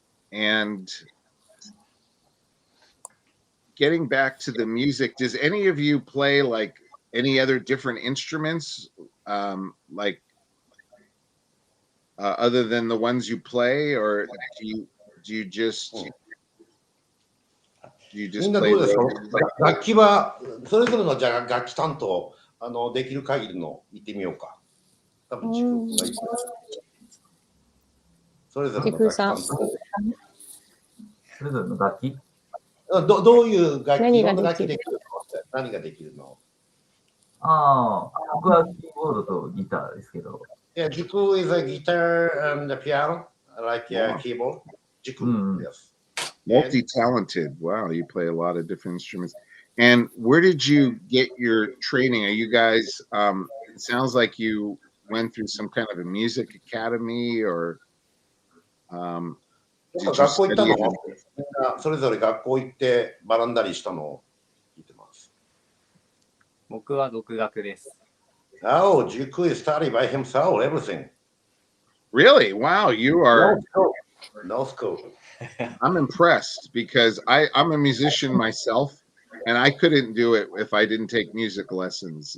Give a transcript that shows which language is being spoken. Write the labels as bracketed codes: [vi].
[en] And getting back to the music, does any of you play like any other different instruments, like other than the ones you play, or do you just [ja] みんなどうですか？楽器はそれぞれのじゃあ楽器担当できる限りの言ってみようか。多分自分がいい。それぞれの楽器担当。それぞれの楽器？どういう楽器？何ができるの？何ができるの？僕はキーボードとギターですけど。 [en] Yeah, Jiku is a guitar and a piano, like keyboard. Jiku, yes. Multi-talented. Wow, you play a lot of different instruments. And where did you get your training? Are you guys? It sounds like you went through some kind of a music academy, or did you [ja] 学校行った [en] study [ja] の？ [en] it? [ja] みんなそれぞれ学校行って学んだりしたのを聞いてます。僕は独学です。 [en] Oh, Jiku is study by himself, everything. Really? Wow, you are. No school. No school. I'm impressed because I'm a musician myself, and I couldn't do it if I didn't take music lessons.